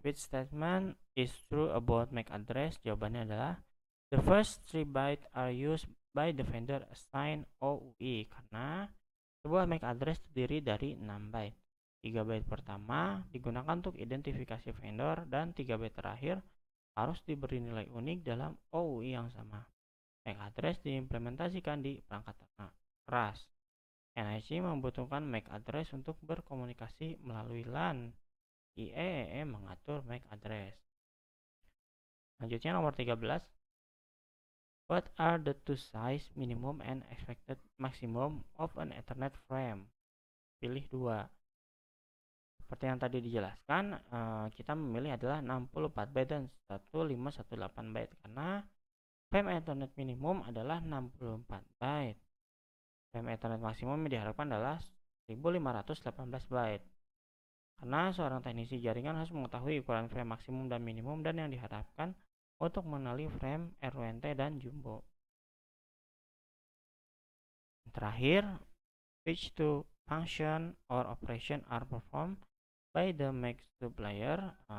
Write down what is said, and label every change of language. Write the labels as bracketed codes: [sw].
[en] Which statement is true about MAC address? [id] Jawabannya adalah [en] the first 3 bytes are used by the vendor assigned OUI, [id] karena sebuah MAC address terdiri dari 6 byte. 3 byte pertama digunakan untuk identifikasi vendor dan 3 byte terakhir harus diberi nilai unik dalam OUI yang sama. MAC address diimplementasikan di perangkat keras. NIC membutuhkan MAC address untuk berkomunikasi melalui LAN. IEEE mengatur MAC address. Selanjutnya nomor 13. [en] What are the two size minimum and expected maximum of an Ethernet frame? [id] Pilih 2. Seperti yang tadi dijelaskan, kita memilih adalah 64 byte dan 1518 byte karena frame Ethernet minimum adalah 64 byte. Frame Ethernet maksimum yang diharapkan adalah 1518 byte. Karena seorang teknisi jaringan harus mengetahui ukuran frame maksimum dan minimum dan yang diharapkan untuk mengenali frame RUNT dan jumbo. Terakhir, [en] which two function or operation are performed by the MAC supplier?